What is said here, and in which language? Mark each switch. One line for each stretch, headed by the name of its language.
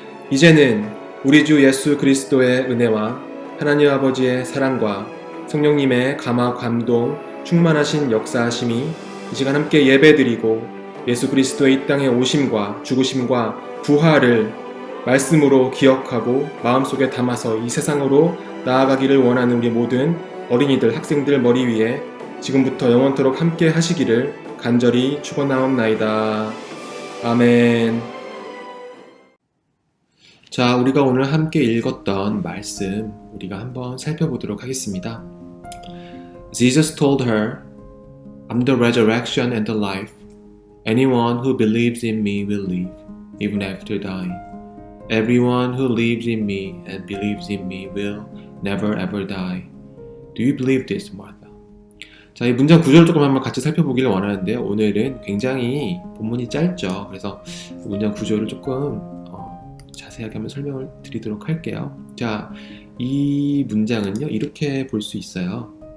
Korean: 이제는 우리 주 예수 그리스도의 은혜와 하나님 아버지의 사랑과 성령님의 감화 감동 충만하신 역사하심이 이 시간 함께 예배드리고 예수 그리스도의 이 땅에 오심과 죽으심과 부활을 말씀으로 기억하고 마음속에 담아서 이 세상으로 나아가기를 원하는 우리 모든 어린이들, 학생들 머리 위에 지금부터 영원토록 함께 하시기를 간절히 축원하옵나이다. 아멘. 자, 우리가 오늘 함께 읽었던 말씀 우리가 한번 살펴보도록 하겠습니다.
English: Jesus told her, I'm the resurrection and the life. Anyone who believes in me will live, even after dying. Everyone who lives in me and believes in me will never ever die. Do you believe this, Martha?
Korean: 자, 이 문장 구조를 조금 한번 같이 살펴보기를 원하는데요. 오늘은 굉장히 본문이 짧죠. 그래서 문장 구조를 조금 자세하게 한번 설명을 드리도록 할게요. 자, 이 문장은요, 이렇게 볼 수 있어요.